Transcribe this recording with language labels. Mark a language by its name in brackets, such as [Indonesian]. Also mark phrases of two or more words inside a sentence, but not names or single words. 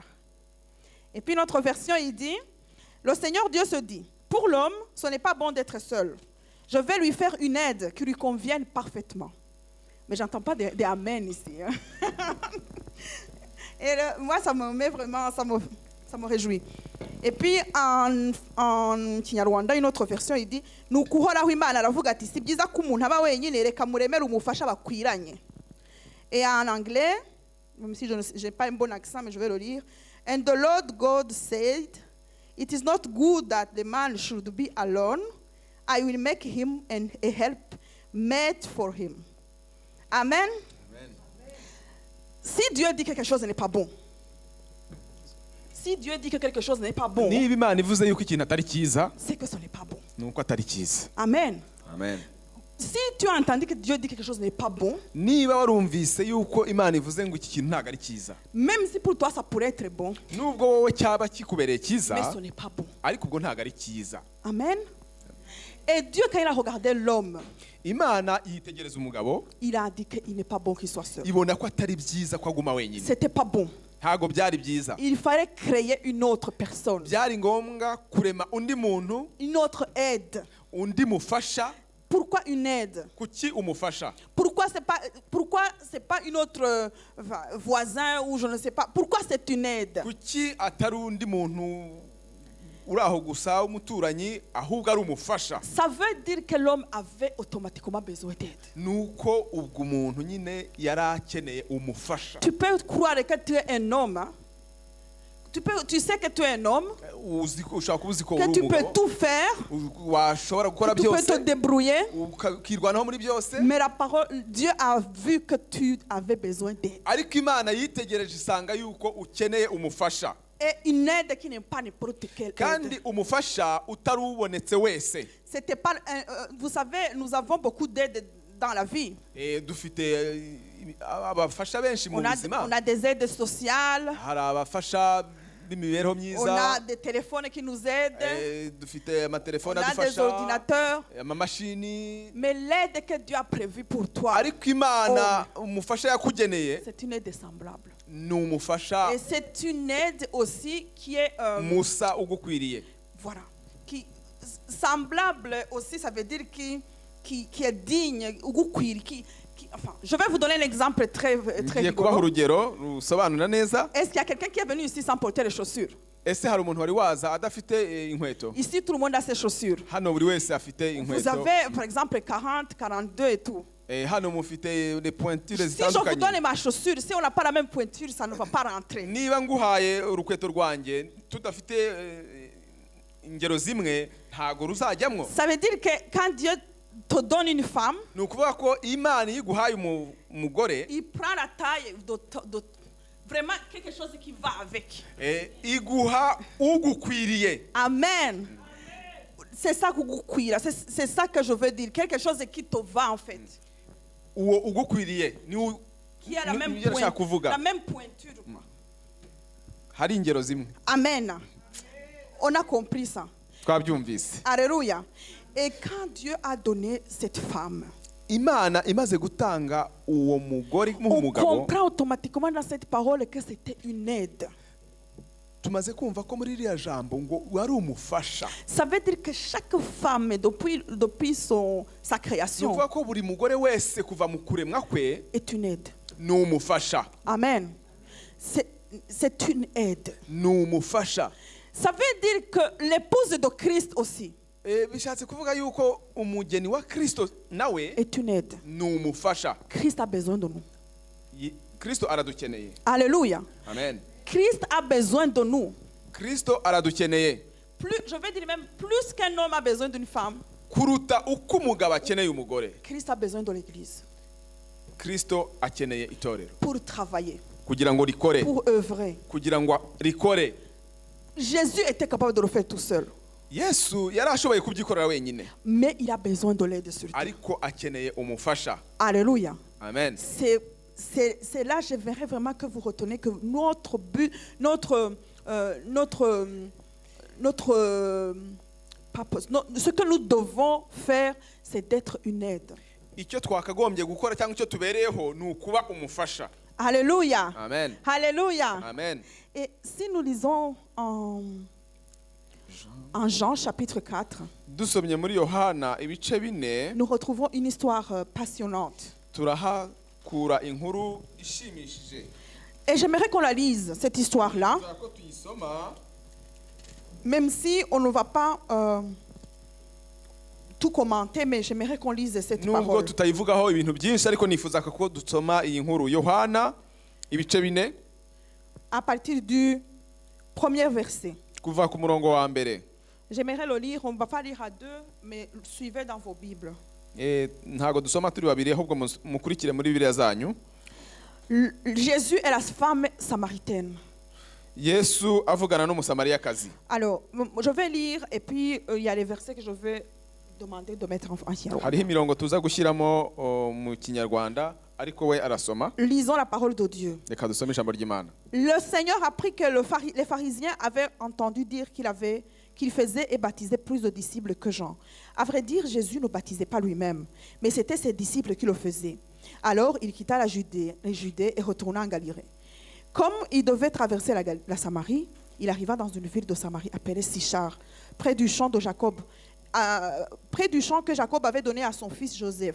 [French] Et puis notre version, il dit, le Seigneur Dieu se dit, pour l'homme, ce n'est pas bon d'être seul. Je vais lui faire une aide qui lui convienne parfaitement. Mais j'entends pas des amen ici. Hein. Et moi, ça me met vraiment, ça me réjouit. Et puis en Kinyarwanda, une autre version, il dit, [Kinyarwanda] nukuhoraho Imana aravuga ati si byiza ko umuntu aba wenyine, reka muremere umufasha bakwiranye. [French] Et en anglais, même si je n'ai pas un bon accent, mais je vais le lire. [English] And the Lord God said, it is not good that the man should be alone. I will make him a help mate for him. Amen. Amen. [French] Si Dieu dit que quelque chose n'est pas bon, si Dieu dit que quelque chose n'est pas bon, [Kinyarwanda] Niba Imana ivuze yuko ikintu atari cyiza, [French] c'est que ce n'est pas bon. [Kinyarwanda] nuko atari cyiza. Amen. Amen. [French] Si tu as entendu que Dieu dit que quelque chose n'est pas bon, [Kinyarwanda] Niba warumvise yuko Imana ivuze ngo iki kintu ntago ari cyiza, [French] même si pour toi ça pourrait être bon, [Kinyarwanda] nubwo wowe cyaba kikubereye cyiza, [French] mais ce n'est pas bon. [Kinyarwanda] ariko ubwo ntago ari cyiza. Amen. [French] Et Dieu, quand il a regardé l'homme, [Kinyarwanda] Imana yitegereza umugabo, [French] il a dit qu'il n'est pas bon qu'il soit seul. [Kinyarwanda] ibona ko atari byiza ko aguma wenyine. [French] C'était pas bon. [Kinyarwanda] Ntago byari byiza. [French] Il fallait créer une autre personne, [Kinyarwanda] Byari ngombwa kurema undi muntu, [French] une autre aide. [Kinyarwanda] undi mufasha. [French] Pourquoi une aide? [Kinyarwanda] Kuki umufasha? [French] Pourquoi c'est pas une autre voisin ou je ne sais pas. Pourquoi c'est une aide? [Kinyarwanda] Kuki atari undi muntu uraho gusa umuturanyi, ahubwo ari umufasha? [French] Ça veut dire que l'homme avait automatiquement besoin d'aide. [Kinyarwanda] Nuko ubwo umuntu nyine yari akeneye umufasha. [French] Tu peux croire que tu es un homme, hein? tu sais que tu es un homme, [Kinyarwanda] ushobora kuba uzi ko [French] que [Kinyarwanda] uri [French] tu peux [Kinyarwanda] umugabo [French] tout faire, [Kinyarwanda] washobora gukora [French] que tu peux [Kinyarwanda] byose [French] te débrouiller. [Kinyarwanda] ukirwanaho muri byose, [French] Mais la parole, Dieu a vu que tu avais besoin d'aide. [Kinyarwanda] ariko Imana yitegereje isanga yuko ukeneye umufasha, [French] Et une aide qui n'est pas n'importe quelle [Kinyarwanda] kandi [French] aide. [Kinyarwanda] umufasha utari ubonetse wese. [French] C'était pas, vous savez, nous avons beaucoup d'aides dans la vie. [Kinyarwanda] Dufite abafasha benshi mu [French] On [Kinyarwanda] buzima, [French] a des aides sociales, [Kinyarwanda] hari abafasha b'imibereho [French] on [Kinyarwanda] myiza, [French] a des téléphones qui nous aident, [Kinyarwanda] dufite [French] on [Kinyarwanda] amatelefone [French] a des [Kinyarwanda] adufasha, [French] ordinateurs. [Kinyarwanda] amamashini, [French] Mais l'aide que Dieu a prévue pour toi, [Kinyarwanda] ariko Imana umufasha yakugeneye [French] c'est une aide semblable. [Kinyarwanda] ni umufasha [French] Et c'est une aide aussi qui est [Kinyarwanda] musa ugukwiriye. [French] voilà, qui semblable aussi, ça veut dire qui est digne, enfin, je vais vous donner un exemple très [Kinyarwanda] Ngiye kubaha [French] rigolo. [Kinyarwanda] urugero rusobanura neza. [French] Est-ce qu'il y a quelqu'un qui est venu ici sans porter les chaussures? [Kinyarwanda] Ese hari umuntu wari waza adafite inkweto? [French] Ici, tout le monde a ses chaussures. [Kinyarwanda] Hano buri wese afite [French] Vous [Kinyarwanda] inkweto. [French] avez, par exemple, 40, 42 et tout. [Kinyarwanda] Hano mufite [French] des pointures Si je vous [Kinyarwanda] zitandukanye. [French] donne ma chaussure, si on n'a pas la même pointure, ça ne va pas rentrer. [Kinyarwanda] Niba nguhaye urukweto rwanjye tudafite ingero zimwe ntago ruzajyamwo. [French] Ça veut dire que quand Dieu te donne une femme, [Kinyarwanda] Ni ukuvuga ko Imana iyo iguhaye umugore, [French] il prend la taille vraiment quelque chose qui va avec. [Kinyarwanda] iguha ugukwiriye. Amen. [French] C'est ça c'est ça que je veux dire. Quelque chose qui te va en fait. [Kinyarwanda] Uwo ugukwiriye [French] Qui a la même [Kinyarwanda] nibyo nashaka kuvuga. [French] la même pointure. [Kinyarwanda] Hari ingero zimwe [French] Amen. On a compris ça. [Kinyarwanda] twabyumvise. Alléluia. [French] Et quand Dieu a donné cette femme, [Kinyarwanda] Imana imaze gutanga uwo mugore [French] on [Kinyarwanda] nk'umugabo, [French] comprend automatiquement dans cette parole que c'était une aide. [Kinyarwanda] tumaze kumva ko muri iriya jambo ngo wari umufasha. [French] Ça veut dire que chaque femme, depuis sa [Kinyarwanda] Ni [French] création, [Kinyarwanda] ukuvuga ko buri mugore wese kuva mu kuremwa kwe [French] est une aide. [Kinyarwanda] ni umufasha. [French] Amen. C'est une aide. [Kinyarwanda] Ni umufasha. [French] Ça veut dire que l'épouse de Christ aussi [Kinyarwanda] Bishatse kuvuga yuko umugeni wa Kristo nawe [French] est une aide. [Kinyarwanda] ni umufasha. [French] Christ a besoin de nous. [Kinyarwanda] Kristo aradukeneye. Alléluia. Amen. [French] Christ a besoin de nous. [Kinyarwanda] Kristo aradukeneye. [French] Je vais dire même plus qu'un homme a besoin d'une femme, [Kinyarwanda] Kuruta uko umugabo akeneye umugore, [French] Christ a besoin de l'église [Kinyarwanda] Kristo akeneye itorero [French] pour travailler, [Kinyarwanda] kugira ngo rikore, [French] pour œuvrer. [Kinyarwanda] kugira ngo rikore. [French] Jésus était capable de le faire tout seul, [Kinyarwanda] Yesu yari ashoboye kubyikorera wenyine, [French] mais il a besoin de l'aide sur terre. [Kinyarwanda] ariko akeneye umufasha. Alléluia. Amen. [French] C'est là, j'aimerais vraiment que vous reteniez que notre but, ce que nous devons faire, c'est d'être une aide. [Kinyarwanda] Icyo twakagombye gukora cyangwa icyo tubereyeho ni ukuba umufasha. Alléluia. Amen. Alléluia. Amen. [French] Et si nous lisons en Jean chapitre 4, [Kinyarwanda] Dusomye muri Yohana ibice 4, [French] nous retrouvons une histoire passionnante. [Kinyarwanda] turahakura inkuru ishimishije. [French] Et j'aimerais qu'on la lise, cette histoire-là, [Kinyarwanda] Ko tuyisoma, [French] même si on ne va pas tout commenter, mais j'aimerais qu'on lise cette [Kinyarwanda] nubwo [French] parole. [Kinyarwanda] tutayivugaho ibintu byinshi, ariko nifuza ko dusoma iyi nkuru. Yohana ibice 4 [French] À partir du premier verset. [Kinyarwanda] kuva ku murongo wa mbere. [French] J'aimerais le lire, on ne va pas lire à deux, mais suivez dans vos Bibles. [Kinyarwanda] Ntago dusoma turi babiri, ahubwo mukurikire muri Bibiliya zanyu. [French] Jésus et la femme samaritaine. [Kinyarwanda] Yesu avugana n'umusamariyakazi. [French] Alors, je vais lire et puis il y a les versets que je vais demander de mettre en français. [Kinyarwanda] Hariho imirongo tuza gushyiramo mu Kinyarwanda, ariko we arasoma. [French] Lisons la parole de Dieu. [Kinyarwanda] Reka dusome ijambo ry'Imana. [French] Le Seigneur apprit que les pharisiens avaient entendu dire qu'il faisait et baptisait plus de disciples que Jean. À vrai dire, Jésus ne baptisait pas lui-même, mais c'était ses disciples qui le faisaient. Alors, il quitta la Judée et retourna en Galilée. Comme il devait traverser la Samarie, il arriva dans une ville de Samarie appelée Sichar, près du champ que Jacob avait donné à son fils Joseph.